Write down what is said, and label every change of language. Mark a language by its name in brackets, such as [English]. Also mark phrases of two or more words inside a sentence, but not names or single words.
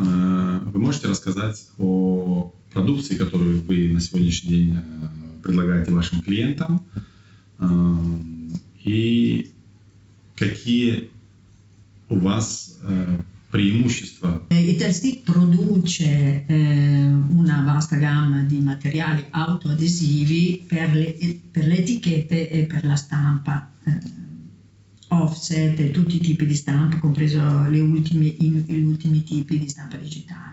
[Russian] Marinella, Вы можете рассказать о продукции, которую вы на сегодняшний день предлагаете вашим клиентам, и какие у вас preimущества? [Italian] Italstick produce una vasta gamma di materiali autoadesivi per le etichette e per la stampa, offset e tutti i tipi di stampa, compreso gli ultimi tipi di stampa digitale.